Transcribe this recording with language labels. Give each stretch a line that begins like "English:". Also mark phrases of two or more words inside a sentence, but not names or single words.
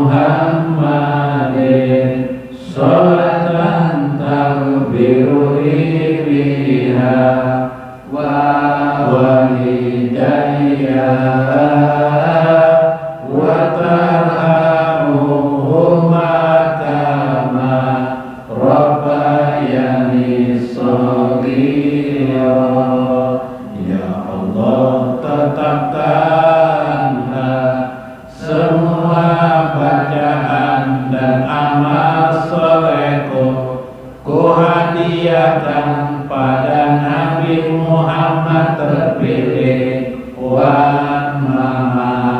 Arabic: محمد صلاة تغفر لي بها ولوالدي وترحمهما كما ربياني صغيرا.
Indonesian: Ya Allah, tetapkanlah semua bacaan dan amal solehku, ku hadiahkan pada Nabi Muhammad terpilih, wan Muhammad